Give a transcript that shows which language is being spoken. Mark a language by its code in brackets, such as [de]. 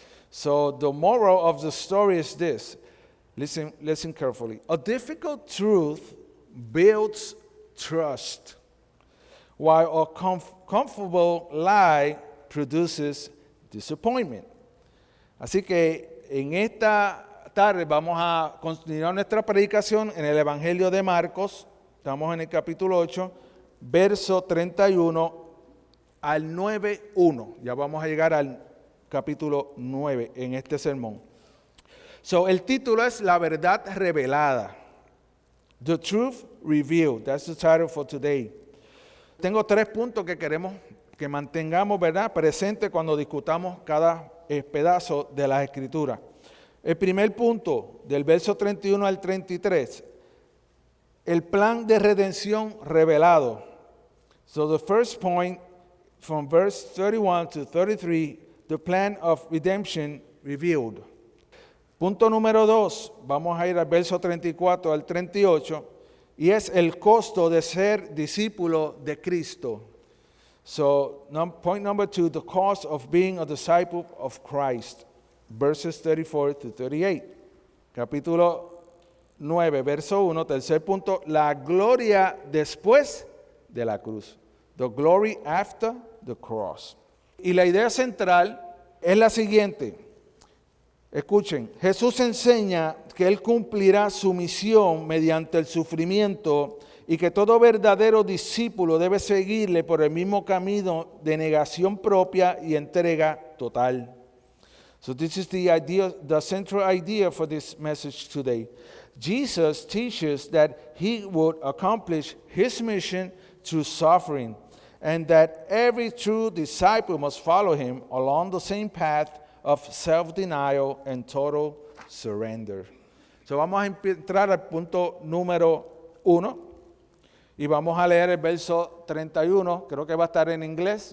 [en] So, the moral of the story is this. Listen carefully. A difficult truth builds trust, while a comfortable lie produces disappointment. [es] Así que en esta tarde vamos a continuar nuestra predicación en el Evangelio de Marcos. Estamos en el capítulo 8, verso 31 al 9:1. Ya vamos a llegar al capítulo 9 en este sermón. So, el título es La verdad revelada. [en] The truth revealed. That's the title for today. [es] Tengo 3 puntos que queremos que mantengamos, ¿verdad?, presente cuando discutamos cada pedazo de las Escrituras. El primer punto, del verso 31 al 33, el plan de redención revelado. [en] So the first point, from verse 31 to 33, the plan of redemption revealed. [es] Punto número 2, vamos a ir al verso 34 al 38, y es el costo de ser discípulo de Cristo. [en] So, point number 2, the cost of being a disciple of Christ, verses 34 to 38. [es] Capítulo 9, verso 1, tercer punto, la gloria después de la cruz. [en] The glory after the cross. [es] Y la idea central es la siguiente. Escuchen, Jesús enseña que Él cumplirá su misión mediante el sufrimiento y que todo verdadero discípulo debe seguirle por el mismo camino de negación propia y entrega total. [en] So this is the idea, the central idea for this message today. Jesus teaches that he would accomplish his mission through suffering, and that every true disciple must follow him along the same path of self-denial and total surrender. [es] So vamos a entrar al punto número 1 y vamos a leer el verso 31. Creo que va a estar en inglés.